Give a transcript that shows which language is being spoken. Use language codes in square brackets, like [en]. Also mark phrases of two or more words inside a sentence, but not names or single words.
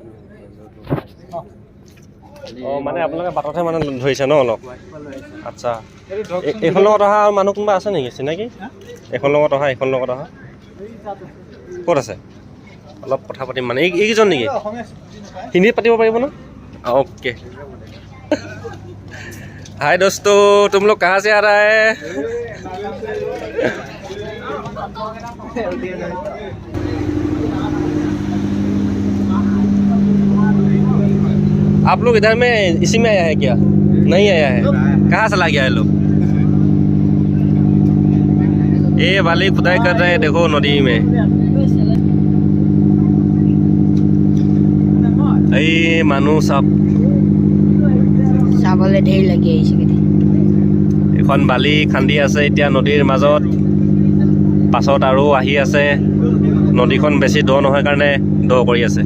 [as] অঁ, মানে আপোনালোকে বাটতহে মানে ধৰিছে ন অলপ? আচ্ছা, এইখন লগত অহা আৰু মানুহ কোনোবা আছে নেকি চিনাকি? এইখন লগত অহা, এইখন লগত অহা ক'ত আছে? অলপ কথা পাতিম মানে। এইকেইজন নেকি? হিন্দীত পাতিব পাৰিব ন? [hi] ओके। हाय दोस्तों, तुम लोग कहाँ से आ रहा है? आप लोग इधर में इसी में आया है क्या? नहीं आया है? कहाँ से ला गया है लोग? ये वाली खुदाई कर रहे हैं, देखो नदी में। [as] এই মানুহ চাপ চাবলৈ ঢেৰ লাগি আহিছে। এখন বালি খান্দি আছে এতিয়া নদীৰ মাজত। পাছত আৰু আহি আছে। নদীখন বেছি দ নহয় কাৰণে দ কৰি আছে।